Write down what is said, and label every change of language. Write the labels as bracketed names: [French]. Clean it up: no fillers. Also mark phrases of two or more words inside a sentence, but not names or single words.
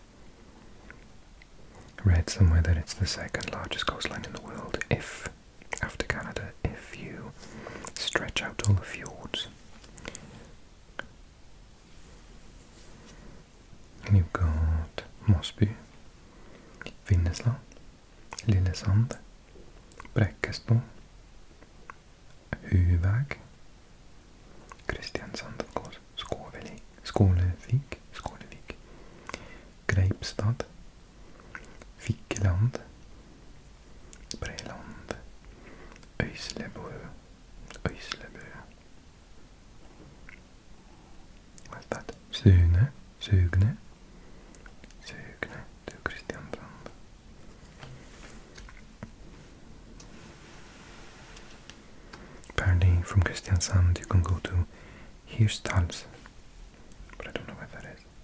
[English] I read somewhere that it's the second largest coastline in the world, if, after Canada, if you stretch out all the fjords. And you've got Mosby, Finnesland, Lillesand, Bräckesto, Huvag, Kristiansand, of course, Skålevik, Greipstad, Fikkeland, Breland, Öislebø. What's that? Sugne to Kristiansand. Apparently from Kristiansand you can go to Hirtshals, but I don't know where that is.